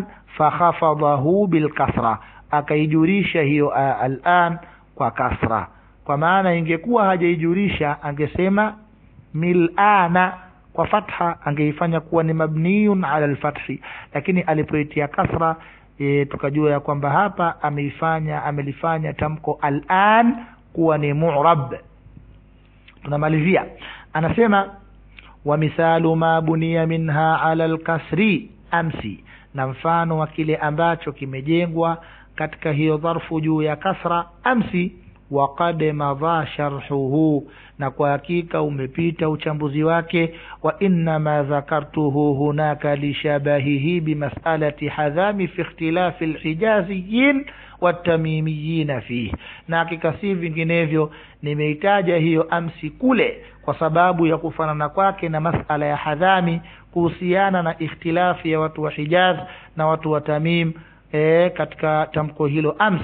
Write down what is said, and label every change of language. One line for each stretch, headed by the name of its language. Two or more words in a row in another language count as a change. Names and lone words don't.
Arabic: فخفضه بالكسر,
Swahili: akaijurisha hiyo al'an kwa kasra, kwa maana ingekuwa hajaijurisha angesema mil'ana kwa fatha, angeifanya kuwa ni
Arabic: مبني على الفتح,
Swahili: lakini alipoitia kasra tukajua ya kwamba hapa amelifanya tamko al'an kuwa ni mu'rab. Tunamalizia, anasema
Arabic: ومثال ما بني منها على الكسر أمس,
Swahili: na mfano wa kile ambacho kimejengwa katika hiyo dharfu juu ya kasra amsi.
Arabic: وقد مضى شرحه,
Swahili: na kwa hakika umepita uchambuzi wake.
Arabic: وإن ما ذكرته هناك لشبهه بمسألة حذام في اختلاف الحجازيين والتميميين فيه,
Swahili: na hakika si vinginevyo nimeitaja hiyo amsi kule kwa sababu ya kufanana kwake na masala ya hadhami kuhusiana na ikhtilafi ya watu wa Hijaz na watu wa Tamim katika tamko hilo ams.